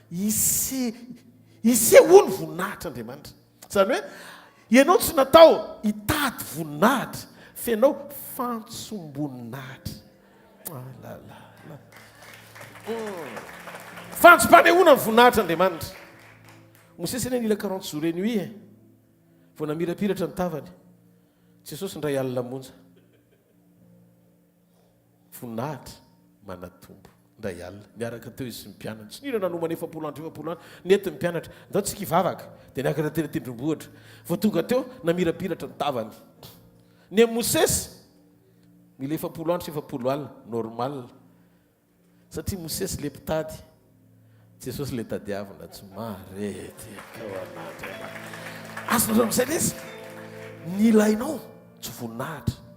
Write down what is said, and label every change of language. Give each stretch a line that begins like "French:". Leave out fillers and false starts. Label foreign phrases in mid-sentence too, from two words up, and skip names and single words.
Malagasy: isehoany voninahitra Andriamanitra zany hoe ianao tsy natao hitady voninahitra fa ianao fantsom-boninahitra fantsom-panehoana ny voninahitra Andriamanitra Mosesy eny nila 40
French: jours et nuit
Malagasy: vao namirapiratra ny tavany Jesosy ndray alina monja voninahitra manatombo ndray alina niaraka teo izy sy mpianatra tsy nira nanomana 7 andro nety mpianatra ndao tsika hivavaka dia niakatra tena tendrombohitra vao tonga teo namirapiratra ny tavany ny Mosesy mila 7 andro sy 7 alina normal satria Mosesy le mpitady Jesosy le tadiavina tsy marety ao an'Andriamanitra azonareo amin'izay lesy ny ilainao tsy voninahitra